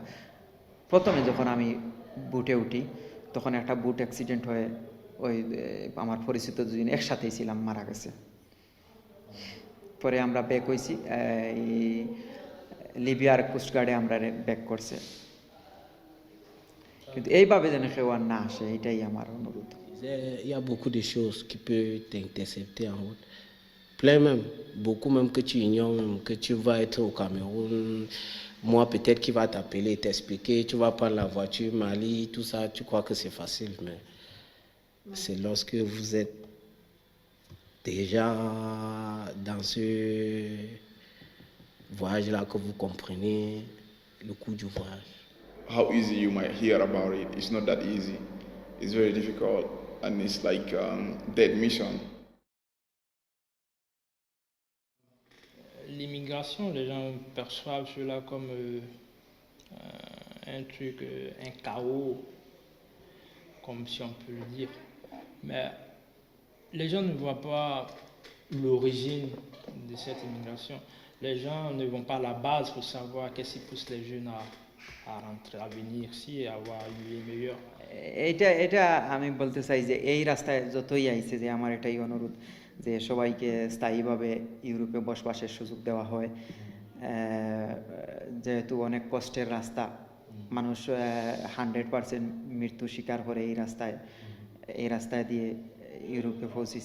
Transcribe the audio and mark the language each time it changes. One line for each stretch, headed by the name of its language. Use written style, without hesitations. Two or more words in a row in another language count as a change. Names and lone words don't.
Bangla: প্রথমে যখন আমি বুটে উঠি তখন একটা
English: boat accident
Bangla: হয়ে ওই আমার পরিচিত দুজন একসাথেই ছিলাম, মারা গেছে। পরে আমরা ব্যাক হয়েছি, লিবিয়ার কোস্টগার্ডে আমরা ব্যাক করছে। কিন্তু এইভাবে যেন কেউ আর না আসে, এটাই আমার অনুরোধ।
French: Il y a beaucoup de choses qui peuvent t'intercepter en route. Plein même, beaucoup même que tu ignores, même que tu vas être au Cameroun. Moi, peut-être qu'il va t'appeler, t'expliquer, tu vas prendre la voiture, Mali, tout ça, tu crois que c'est facile, mais c'est lorsque vous êtes déjà dans ce voyage-là que vous comprenez le coût du voyage.
English: How easy you might hear about it, it's not that easy. It's very difficult, and it's like dead mission.
French: L'immigration, les gens perçoivent cela comme un truc, un chaos, comme si on peut le dire. Mais les gens ne voient pas l'origine de cette immigration. Les gens ne vont pas à la base pour savoir qu'est-ce qui pousse les jeunes à rentrer, à venir ici et à avoir une vie meilleure.
Bangla: এটা আমি বলতে চাই যে এই রাস্তায় যতই আইছে, যে আমার এটাই অনুরোধ যে সবাইকে স্থায়ীভাবে ইউরোপে বসবাসের সুযোগ দেওয়া হয়। যেহেতু অনেক কষ্টের রাস্তা, মানুষ 100% মৃত্যু শিকার করে এই রাস্তায় দিয়ে ইউরোপে পৌঁছেছে।